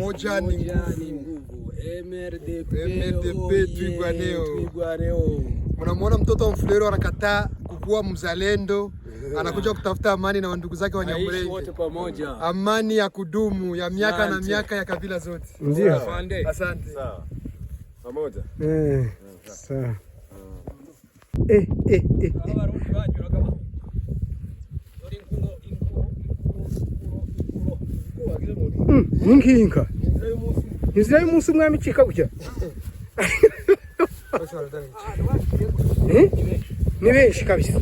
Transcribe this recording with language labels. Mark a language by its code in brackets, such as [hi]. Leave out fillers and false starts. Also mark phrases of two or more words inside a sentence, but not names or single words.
[sw] Moja ni nguvu. MRDP Twigwaneo. Mnamuona mtoto wa Mfulero anakataa kukuwa mzalendo, anakuja kutafuta amani na ndugu zake Wanyamulenge. Wote pamoja. Amani ya kudumu ya miaka na miaka ya kabila zote. Ndio. Asante. Sawa. Pamoja. Sawa. Nkinka. [rw] Inzira y'umunsi umwami cika gutya. Ni benshi kabisa.